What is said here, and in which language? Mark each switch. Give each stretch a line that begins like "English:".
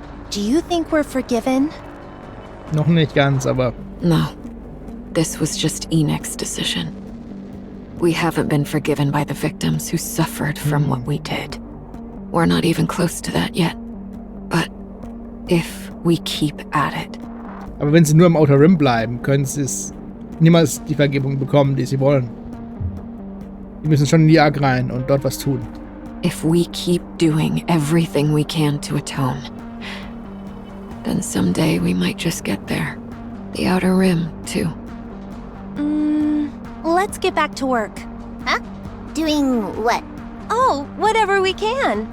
English: Do you think we're forgiven?
German: Noch nicht ganz, aber...
English: No. This was just Enix's decision. We haven't been forgiven by the victims who suffered from what we did. We're not even close to that yet. But if we keep at it...
German: Aber wenn sie nur im Outer Rim bleiben, können sie es niemals die Vergebung bekommen, die sie wollen. Die müssen schon in die Ark rein und dort was tun.
English: If we keep doing everything we can to atone, And someday we might just get there. The Outer Rim, too. Let's get back to work. Huh? Doing what? Oh, whatever we can.